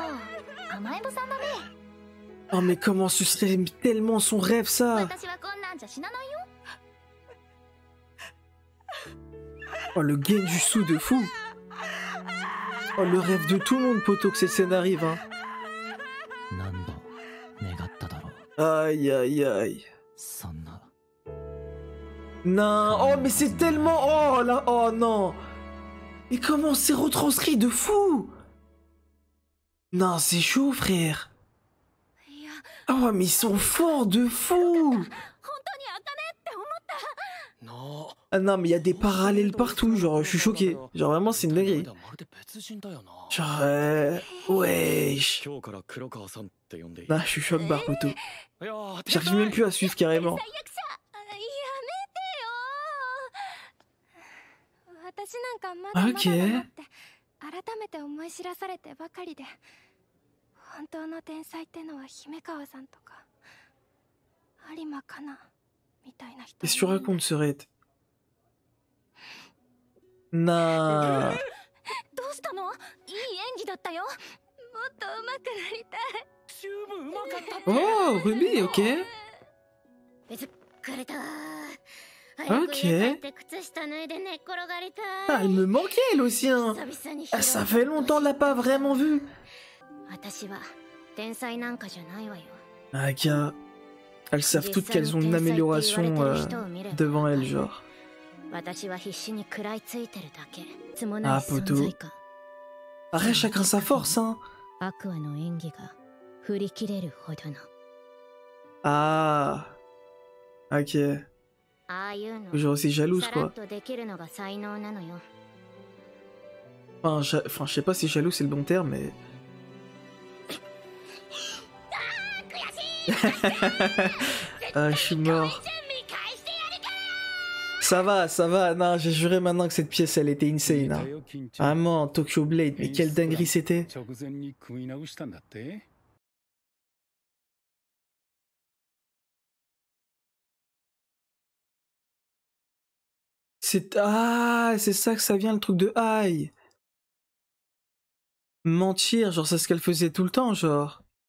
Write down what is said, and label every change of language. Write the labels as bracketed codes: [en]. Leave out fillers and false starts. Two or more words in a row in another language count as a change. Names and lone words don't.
[fr] Oh mais comment ce serait tellement son rêve ça. Oh le Genjutsu de fou. Oh le rêve de tout le monde poto que cette scène arrive hein. [ja] 何度願っただろう。 [fr] Aïe aïe aïe. [ja] そんな [fr] Non, oh mais c'est tellement... Oh là, oh non. Mais comment c'est retranscrit de fou. Non, c'est chaud frère. [ja] いや [fr] Oh mais ils sont forts de fou. [ja] 本当に茜って思った。なあ [fr] Ah non mais il y a des parallèles partout, genre je suis choqué. Genre vraiment c'est une dinguerie. [ja] まるで別人だよな [fr] Genre wesh. [ja] 今日から黒川さんって呼んでいい [fr] Là je suis choqué Barpoto. [ja] いやー [fr] J'arrive même plus à suivre carrément. [ja] 最悪者やめてよ。私なんかまだまだだなって改めて思い知らされてばかりで、本当の天才ってのは姫川さんとか有馬かなみたいな人。 [fr] Qu'est-ce que tu racontes ce raid? Non. [ja] どうしたの？いい演技だったよ。もっと上手くなりたい。十分うまかった [fr] Oh Ruby, ok. [ja] 疲れた。 [fr] Ok. [ja] 靴下脱いで寝っ転がりたい。 [fr] Ah, elle me manquait elle aussi hein. [ja] 久々に [fr] Ah, ça fait longtemps on l'a pas vraiment vue. [ja] 私は天才なんかじゃないわよ。 [fr] Ah gars. Elles savent toutes qu'elles ont une amélioration devant elles genre. [ja] 私は必死に食らいついてるだけ。つも [fr] Ah [ja] ない存 [fr] poto. [ja] 在感。 [fr] Après chacun sa force hein. [ja] アクアの演技が振り切れるほどの。 [fr] Ah. Ok. [ja] ああいうの [fr] Genre c'est jalouse [ja] さら [fr] quoi. [ja] っとできるのが才能なのよ。 [fr] Enfin, je sais pas si jaloux c'est le bon terme mais... Ah je suis mort. Ça va, non j'ai juré maintenant que cette pièce elle était insane hein. Vraiment, Tokyo Blade, mais quelle dinguerie c'était. [ja] 直前に組み直したんだって。 [fr] Ah, c'est ça que ça vient le truc de Aïe. Mentir, genre c'est ce qu'elle faisait tout le temps, genre.